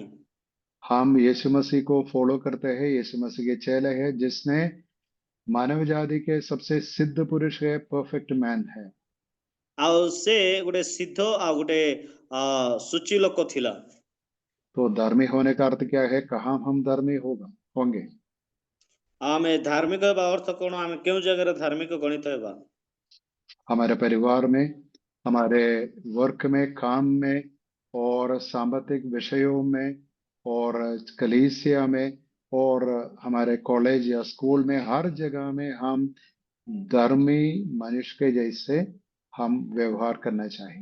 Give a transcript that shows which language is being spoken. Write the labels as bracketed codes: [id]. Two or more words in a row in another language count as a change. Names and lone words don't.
[hi] हम यीशु मसीह को फॉलो करते हैं, यीशु मसीह के चेले हैं, जिसने मानव जाति के सबसे सिद्ध पुरुष है, [en] perfect man [hi] है। [or] ଆଉ ସେ ଗୋଟେ ସିଦ୍ଧ ଆଉ ଗୋଟେ ସୁଚି ଲୋକ ଥିଲା। [hi] तो धर्मी होने का अर्थ क्या है? कहाँ हम धर्मी होंगे? [or] ଆମେ ଧାର୍ମିକ ହେବା ଅର୍ଥ କଣ? ଆମେ କେଉଁ ଜାଗା ଧାର୍ମିକ ଗଣିତ ହେବା? [hi] हमारे परिवार में, हमारे वर्क में, काम में, और सांस्कृतिक विषयों में, और कलीसिया में, और हमारे कॉलेज या स्कूल में, हर जगह में हम धर्मी मनुष्य के जैसे हम व्यवहार करना चाहिए।